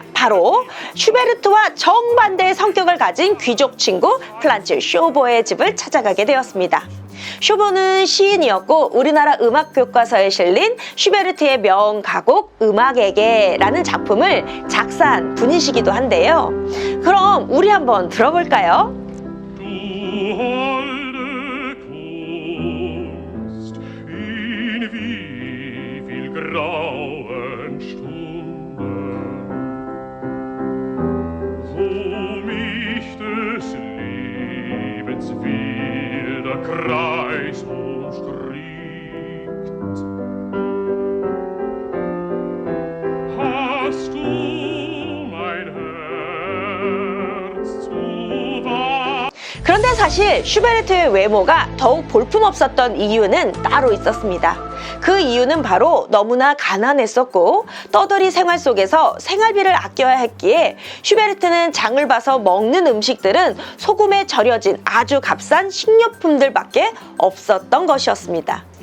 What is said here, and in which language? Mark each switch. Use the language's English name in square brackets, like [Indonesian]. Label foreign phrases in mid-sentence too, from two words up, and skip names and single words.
[Korean] 바로 슈베르트와 정반대의 성격을 가진 귀족 친구 프란츠 쇼버의 집을 찾아가게 되었습니다. 쇼버는 시인이었고 우리나라 음악 교과서에 실린 슈베르트의 명가곡 음악에게라는 작품을 작사한 분이시기도 한데요. 그럼 우리 한번 들어볼까요? [German] Du holde Kunst, in wie viel grauen Stunden, wo mich des Lebens wilder Kreis umstrickt. Hast du mein Herz zu wahr? [Korean] 그런데 사실 슈베르트의 외모가 더욱 볼품없었던 이유는 따로 있었습니다. 그 이유는 바로 너무나 가난했었고 떠돌이 생활 속에서 생활비를 아껴야 했기에 슈베르트는 장을 봐서 먹는 음식들은 소금에 절여진 아주 값싼 식료품들밖에 없었던 것이었습니다.